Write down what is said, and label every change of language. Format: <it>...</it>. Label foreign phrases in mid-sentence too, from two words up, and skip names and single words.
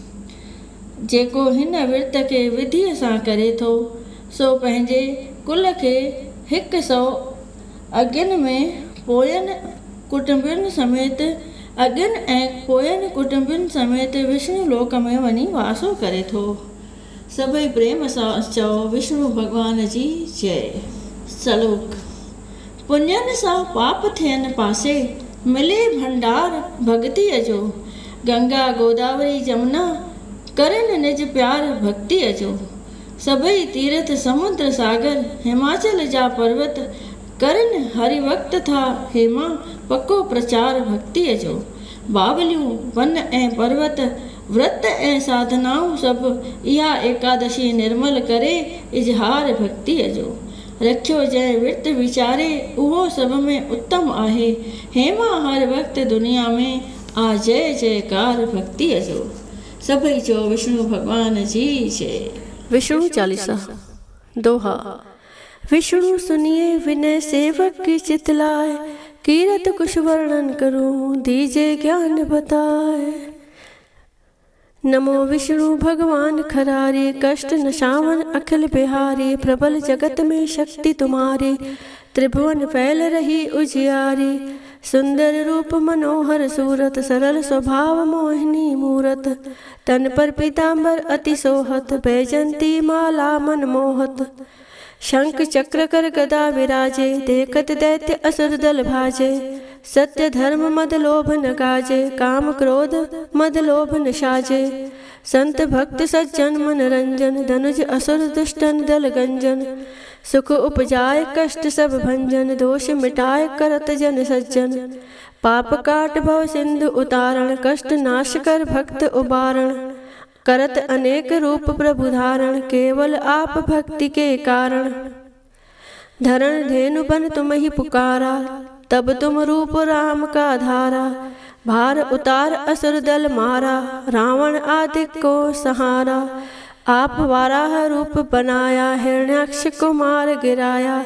<sd>जेको हिन विर्त खे विधीअ सां करे थो सो पंहिंजे कुल खे 100 अग्नि में पोयनि कुटुंबियुनि समेत विष्णु लोक में वञी वासो करे थो। सभई प्रेम सां चओ विष्णु भॻवान जी जय। श्लोक। पुण्यनि सां पाप थियनि पासे मिले भंडार भक्तिअ जो। गंगा गोदावरी जमुना करनि निज प्यार भक्तिअ जो। सभई तीर्थ समुद्र सागर हिमाचल जा पर्वत करनि हरि वक्त था हेमा पको प्रचार भक्तिअ जो। बावलियूं वन ऐं पर्वत व्रत ऐं साधनाऊं सभु इहा एकादशी निर्मल करे इजहार भक्तिअ जो। रखियो जंहिं विर्त वीचारे उहो सभ में उत्तम आहे। हेमा हर वक्त दुनिया में आ जय जयकार भक्तिअ जो। सभई चओ विष्णु भगवान जी जय।</sd> <hi>विष्णु चालीसा। दोहा। विष्णु सुनिए विनय सेवक की चितलाए, कीरत कुछ वर्णन करूं दीजे ज्ञान बताए। नमो विष्णु भगवान खरारी, कष्ट नशावन अखिल बिहारी। प्रबल जगत में शक्ति तुम्हारी, त्रिभुवन फैल रही उजियारी। सुंदर रूप मनोहर सूरत, सरल स्वभाव मोहिनी मूरत। तन पर पीतांबर अति सोहत, बैजंती माला मन मोहत। शंख चक्र कर गदा विराजे, देखत दैत्य असुर दल भाजे। सत्य धर्म मद लोभ न गाजे, काम क्रोध मद लोभ न साजे। संत भक्त सज्जन मनरंजन, धनुज असुर दुष्टन दल गंजन। सुख उपजाए कष्ट सब भंजन, दोष मिटाए करत जन सज्जन। पाप काट भव सिंधु उतारण, कष्ट नाश कर भक्त उबारण। करत अनेक रूप प्रभु धारण, केवल आप भक्ति के कारण। धरण धेनु बन तुम ही पुकारा, तब तुम रूप राम का धारा। भार उतार असुर दल मारा, रावण आदि को सहारा। आप वाराह रूप बनाया, हिरण्याक्ष को मार गिराया।</hi>